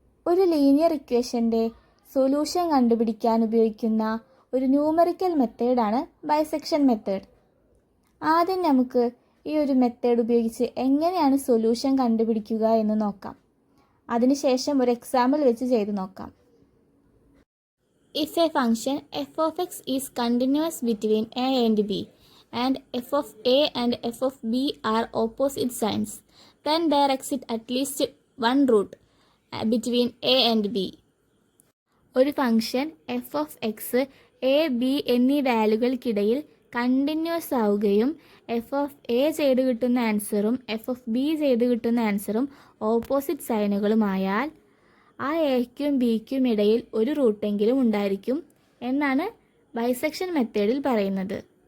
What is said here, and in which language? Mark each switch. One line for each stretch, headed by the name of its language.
Malayalam: ഒരു linear ഇക്വേഷൻ്റെ solution കണ്ടുപിടിക്കാൻ ഉപയോഗിക്കുന്ന ഒരു ന്യൂമറിക്കൽ മെത്തേഡാണ് ബൈസെക്ഷൻ മെത്തേഡ്. ആദ്യം നമുക്ക് ഈ ഒരു മെത്തേഡ് ഉപയോഗിച്ച് എങ്ങനെയാണ് സൊല്യൂഷൻ കണ്ടുപിടിക്കുക എന്ന് നോക്കാം. അതിനുശേഷം ഒരു എക്സാമ്പിൾ വെച്ച് ചെയ്ത് നോക്കാം.
English: If a function f of x is continuous between a and b, and f of a and f of b are opposite signs, then there exists at least one root between a and b.
Malayalam: ഒരു function F of X A B എന്നീ വാല്യൂകൾക്കിടയിൽ continuous ആവുകയും F of A ചെയ്ത് കിട്ടുന്ന ആൻസറും F of B ചെയ്ത് കിട്ടുന്ന ആൻസറും opposite സൈനുകളുമായാൽ ആ എക്കും ബിക്കും ഇടയിൽ ഒരു റൂട്ടെങ്കിലും ഉണ്ടായിരിക്കും എന്നാണ് ബൈസെക്ഷൻ മെത്തേഡിൽ പറയുന്നത്.